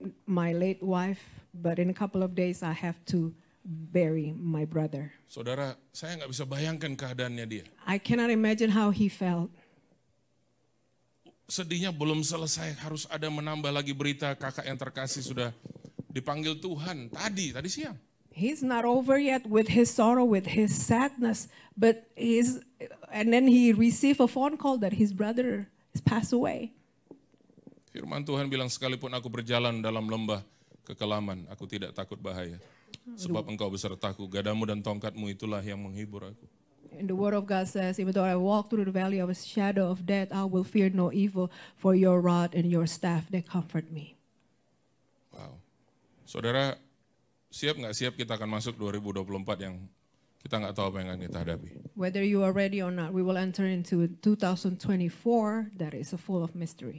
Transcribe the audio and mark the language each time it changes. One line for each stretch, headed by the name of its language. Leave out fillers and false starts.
English: My late wife, but in a couple of days I have to bury my brother.
Indonesian: Saudara, saya nggak bisa bayangkan keadaannya dia.
English: I cannot imagine how he felt.
Indonesian: Sedihnya belum selesai, harus ada menambah lagi berita kakak yang terkasih sudah dipanggil Tuhan tadi siang.
English: He's not over yet with his sorrow, with his sadness, but and then he received a phone call that his brother has passed away.
Indonesian: Firman Tuhan bilang, sekalipun aku berjalan dalam lembah kekelaman, aku tidak takut bahaya. Sebab Engkau besertaku, gadamu dan tongkatmu itulah yang menghibur aku.
English: And the word of God says, even though I walk through the valley of a shadow of death, I will fear no evil, for your rod and your staff, they comfort me. Wow.
Indonesian: Saudara, siap nggak siap kita akan masuk 2024 yang kita nggak tahu apa yang akan kita hadapi.
English: Whether you are ready or not, we will enter into 2024 that is full of mystery.